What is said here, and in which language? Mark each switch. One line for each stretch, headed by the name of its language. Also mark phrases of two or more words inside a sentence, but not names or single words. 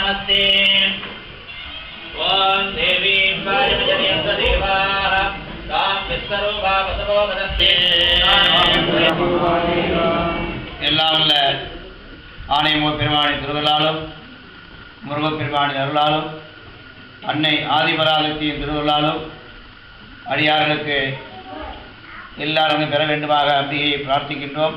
Sanskrit: नमस्ते ओम देवी पार्वतीयं देवाः तां विश्वरूपा वसवो वदन्ति
Tamil: எல்லாம் வல்ல ஆணையமூர் பெருமானின் திருவருளாலும் முருகப்பெருமானின் அருளாலும் அன்னை ஆதிபராசக்தியின் திருவருளாலும் அடியார்களுக்கு எல்லாரும் பெற வேண்டுமாக அம்பிகையை பிரார்த்திக்கின்றோம்.